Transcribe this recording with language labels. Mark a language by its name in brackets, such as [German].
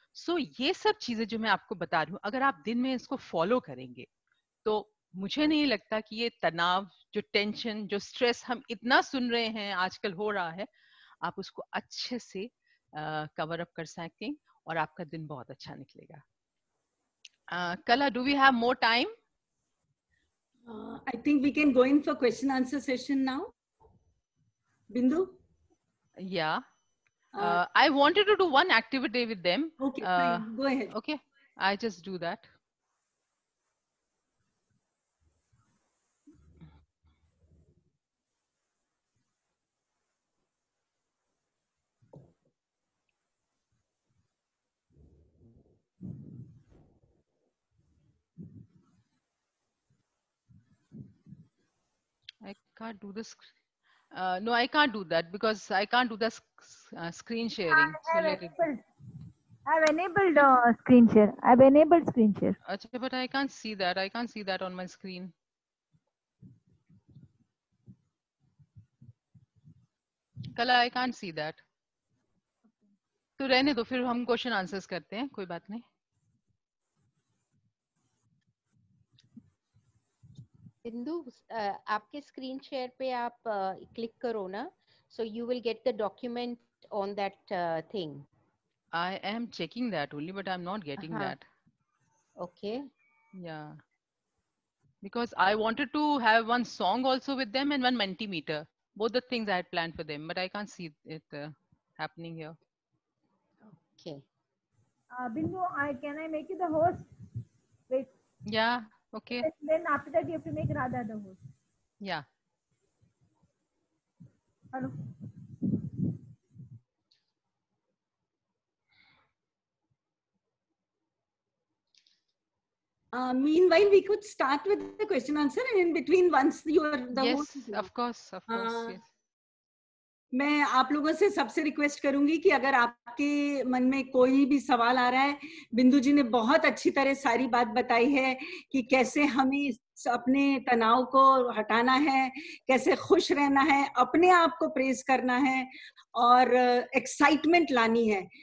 [Hindi] सो ये सब चीजें जो मैं आपको बता रही हूँ, अगर आप दिन में इसको फॉलो करेंगे तो मुझे नहीं लगता कि ये तनाव, जो टेंशन, जो स्ट्रेस हम इतना सुन रहे हैं आजकल हो रहा है, आप उसको अच्छे से कवर अप कर सकें और आपका दिन बहुत अच्छा निकलेगा। [English] Kala, do we have more time? I think we can go in for question answer session now. Bindu? Yeah. I wanted to do one activity with them. Okay, fine. Go ahead. Okay, I just do that. I can't do this. No, I can't do that because I can't do the screen sharing. So let it. I've enabled screen share. I've enabled screen share. [Hindi] अच्छा, [English] but I can't see that. I can't see that on my screen. Kala, I can't see that. [Hindi] तो रहने दो, फिर हम question answers करते हैं, कोई बात नहीं. बिंदु, आपके स्क्रीन शेयर पे आप क्लिक करो ना, [English] so you will get the document on that thing. I am checking that only, but I'm not getting that. Okay. Yeah. Because I wanted to have one song also with them and one Mentimeter. Both the things I had planned for them, but I can't see it happening here. Okay. Bindu, can I make you the host? Wait. Yeah. Okay. Then after that you have to make Radha the host. Yeah. Hello. Meanwhile, we could start with the question answer, and in between, once you are the host. Yes, of course, yes. [Hindi] मैं आप लोगों से सबसे request करूंगी कि अगर आपके मन में कोई भी सवाल आ रहा है, बिंदु जी ने बहुत अच्छी तरह सारी बात बताई है कि कैसे हमें अपने तनाव को हटाना है, कैसे खुश रहना है, अपने आप को प्रेज करना है और एक्साइटमेंट लानी है.